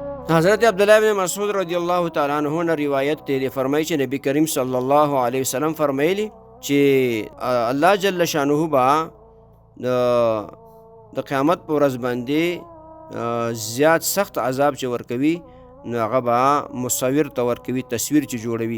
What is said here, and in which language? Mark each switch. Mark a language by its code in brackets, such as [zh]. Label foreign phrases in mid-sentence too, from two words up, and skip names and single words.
[ps] حضرت عبداللہ بن مسعود [ar] رضی اللہ تعالیٰ عنہ [ps] نه روایت دی فرمایي چې نبی کریم [ar] صلی الله علیه وسلم [ps] فرمایلی چې الله [ar] جل شانه [ps] با د قیامت په ورځ باندې زیات سخت عذاب چې ورکوي نو هغه به مصور ته ورکوي، تصویر چې جوړوي.